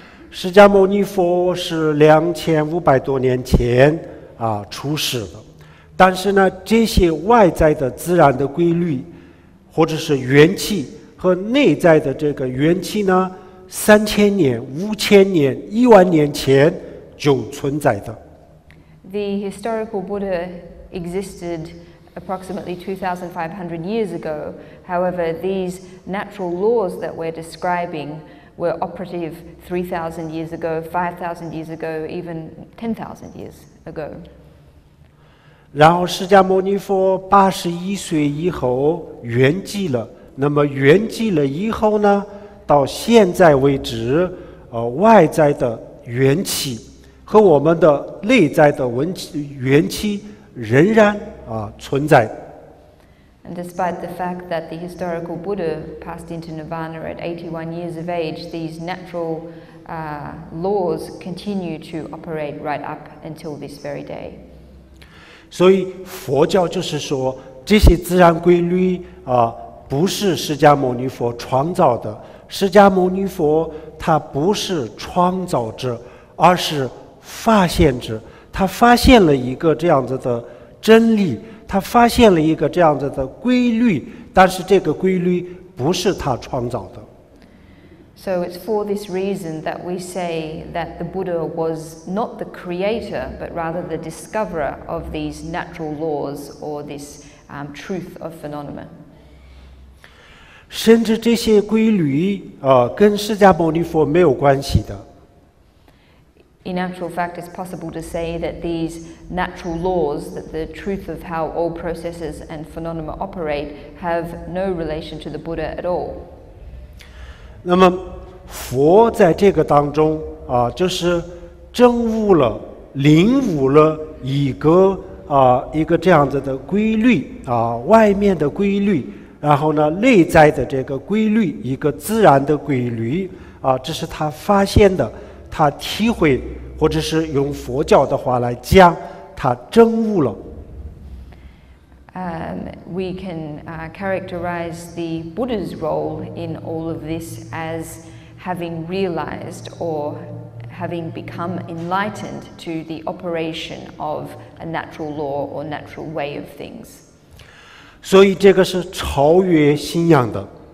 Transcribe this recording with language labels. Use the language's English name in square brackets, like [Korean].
[Chinese] 释迦牟尼佛是2500多年前出世的，但是呢，这些外在的自然的规律，或者是元气和内在的这个元气呢，3000年、5000年、10000年前就存在的。 [English] The historical Buddha existed approximately 2,500 years ago. However, these natural laws that we're describing were operative 3,000 years ago, 5,000 years ago, even 10,000 years ago. [Chinese] 然后释迦牟尼佛81岁以后圆寂了，那么圆寂了以后呢，到现在为止，外在的元气和我们的内在的元气仍然存在。 [English] And despite the fact that the historical Buddha passed into nirvana at 81 years of age, these natural laws continue to operate right up until this very day. [Chinese] 所以佛教就是说，这些自然规律不是释迦牟尼佛创造的。释迦牟尼佛他不是创造者，而是发现者。他发现了一个这样子的真理，他发现了一个这样子的规律，但是这个规律不是他创造的。 [English] So it's for this reason that we say that the Buddha was not the creator, but rather the discoverer of these natural laws or this truth of phenomena. [Chinese] 甚至这些规律跟释迦牟尼佛没有关系的。 [English] In actual fact, it's possible to say that these natural laws, that the truth of how all processes and phenomena operate, have no relation to the Buddha at all. [Chinese] 那么佛在这个当中就是证悟了、领悟了一个这样子的规律外面的规律，然后呢内在的这个规律，一个自然的规律这是他发现的，他体会，或者是用佛教的话来讲，他证悟了。 [English] We can characterize the Buddha's role in all of this as having realized or having become enlightened to the operation of a natural law or natural way of things. [Chinese] 所以这个是超越信仰的。